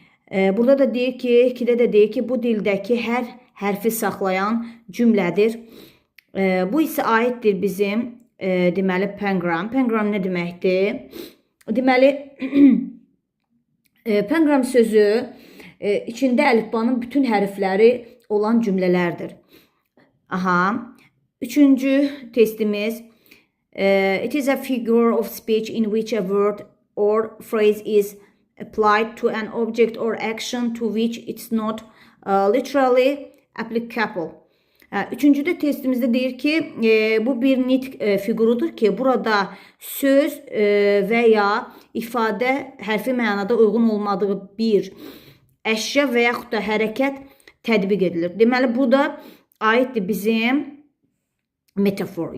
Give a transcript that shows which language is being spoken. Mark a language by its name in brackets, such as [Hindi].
[Azerbaijani] Burada da deyir ki, ikidə də deyir ki, bu dildəki hər hərfi saxlayan cümlədir. Bu isə aiddir bizim deməli pangram. Pangram nə deməkdir? Deməli pangram sözü içində əlifbanın bütün hərfləri olan cümlələrdir. Aha. Üçüncü testimiz [English] it is a figure of speech in which a word or phrase is applied to an object or action to which it's not literally applicable. [Azerbaijani] Üçüncüdə testimizdə deyir ki, bu bir nitq figurudur ki, burada söz və ya ifadə hərfi mənada uyğun olmadığı bir əşya və yaxud da hərəkət tətbiq edilir. Deməli, bu da aiddir bizim metafor.